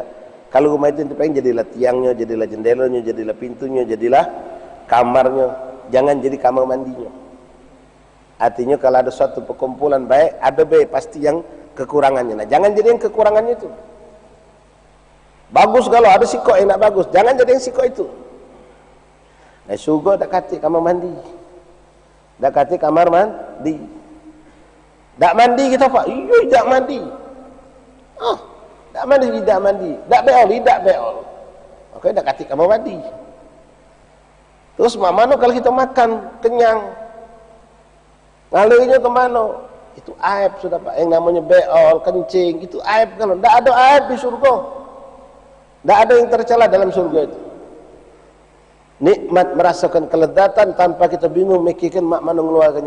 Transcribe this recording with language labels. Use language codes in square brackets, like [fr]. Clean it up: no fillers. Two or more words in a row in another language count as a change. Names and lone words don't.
[id] Kalau rumah itu pengen jadilah tiangnya, jadilah jendelanya, jadilah pintunya, jadilah kamarnya. Jangan jadi kamar mandinya. Artinya kalau ada suatu perkumpulan baik, ada baik pasti yang kekurangannya. Nah, jangan jadi yang kekurangannya itu. Bagus kalau ada sikok yang nak bagus, jangan jadi yang sikok itu. Nah, surga dak kati kamar mandi. Dak kati kamar mandi. Dak mandi kita Pak. Iya, dak mandi. Oh, dak mandi, dak mandi. Dak beol, dak beol. Okey, dak kati kamar mandi. Terus mana kalau kita makan kenyang? Ngalirnya ke mana? Itu aib sudah Pak. Yang namanya beol, kencing, itu aib kalau ndak ada aib di surga. Ndak ada yang tercela dalam surga itu. Nikmat merasakan kelezatan tanpa kita bingung mikirkan mak mana ngeluarkannya.